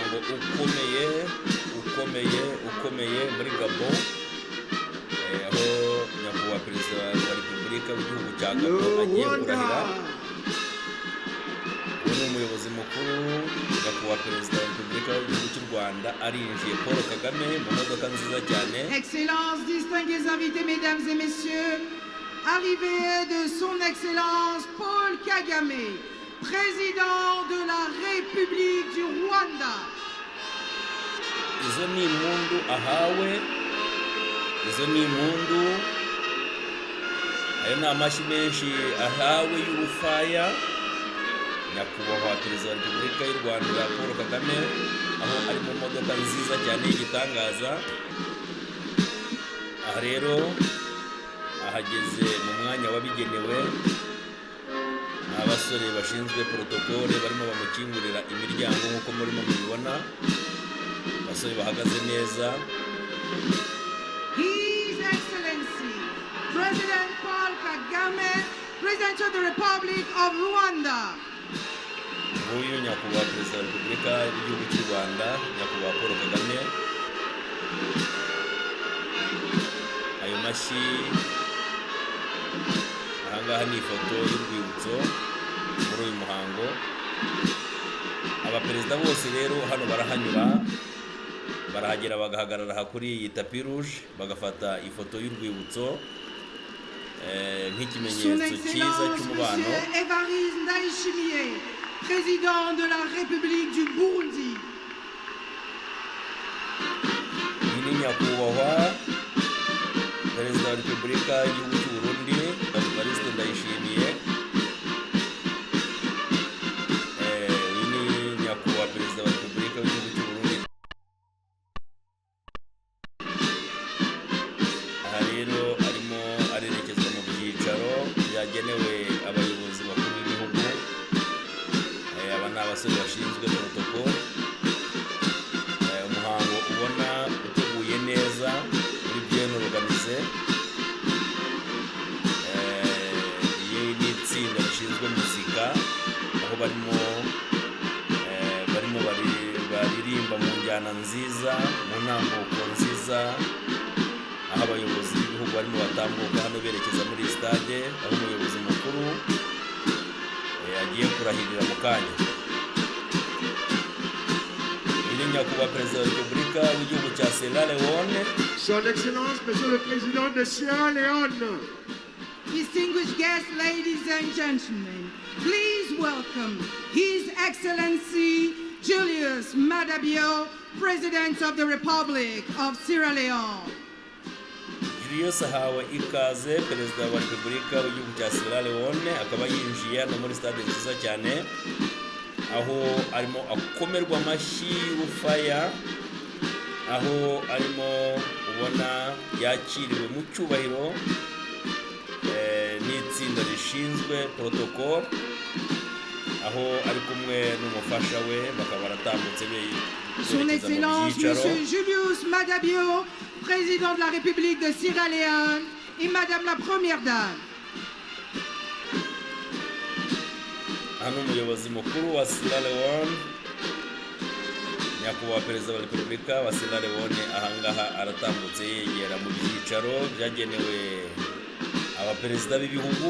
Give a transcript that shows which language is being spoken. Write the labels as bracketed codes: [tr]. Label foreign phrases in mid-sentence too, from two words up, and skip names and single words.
[rw] ukomeye muri Gabon, aho nyakubahwa perezida wa repubulika w'igihugu cya Gabon agiye kurahira. Uwo ni umuyobozi mukuru nyakubahwa perezida wa repubulika w'igihugu cy'u Rwanda arinjiye Paul Kagame mu modoka nziza cyane. [fr] Excellences, distingués invités, mesdames et messieurs, arrivée de son excellence Paul Kagame, président de la République du Rwanda. [rw] Izo ni impundu ahawe, izo ni impundu, ayo ni amashyi menshi ahawe y'urufaya nyakubahwa perezida wa repubulika y'u Rwanda Paul Kagame, aho ari mu modoka nziza cyane y'igitangaza. Aha rero ahageze mu mwanya wabigenewe, abasore bashinzwe protokole barimo bamukingurira imiryango nk'uko murimo mubibona, abasore bahagaze neza. [en] His Excellency President Paul Kagame, President of the Republic of Rwanda. [rw] Nguyu nyakubahwa perezida wa repubulika y'igihugu cy'u Rwanda nyakubahwa Paul Kagame. Ayo mashyi, ahangaha ni ifoto y'urwibutso muri uyu muhango. Abaperezida bose rero hano barahanyura, barahagera bagahagarara kuri iyi [fr] tapi rouge [rw] bagafata ifoto y'urwibutso nk'ikimenyetso cyiza cy'umubano. [fr] Évariste Ndayishimiye, président de la République du Burundi. [rw] Iyi ni nyakubahwa perezida wa repubulika y'igihugu cy'u Burundi Evariste Ndayishimiye. Iyi ni nyakubahwa perezida wa repubulika y'igihugu cy'u Burundi. Aha rero arimo arerekezwa mu byicaro byagenewe abayobozi bakuru b'ibihugu. Aba ni abasore bashinzwe protokole. Umuhango ubona uteguye neza muri [fr] bien organisé. [rw] Iyi ni itsinda rishinzwe muzika, aho barimo baririmba mu njyana nziza, mu ntambuko nziza, aho abayobozi b'ibihugu barimo batambuka hano berekeza muri stade, aho umuyobozi mukuru agiye kurahirira mu kanya. Iyi ni nyakubahwa perezida wa repubulika w'igihugu cya Sierra Leone. [fr] Son Excellence, Monsieur le Président de Sierra Leone. [en] Distinguished guests, ladies and gentlemen, please welcome His Excellency Julius Maada Bio, President of the Republic of Sierra Leone. [rw] Julius ahawe ikaze, perezida wa repubulika w'igihugu cya Sierra Leone, akaba yinjiye hano muri stade nziza cyane, aho arimo akomerwa amashyi y'urufaya, aho arimo ubona yakiriwe mu cyubahiro n'itsinda rishinzwe protokole, aho ari kumwe n'umufasha we bakaba baratambutse [fr] Son Excellence Monsieur Julius Maada Bio, Président de la République de Sierra Leone, et Madame la Première Dame. [rw] Hano umuyobozi mukuru wa Sierra Leone nyakubahwa perezida wa repubulika wa Sierra Leone ahangaha aratambutse yegera mu byicaro byagenewe abaperezida b'ibihugu.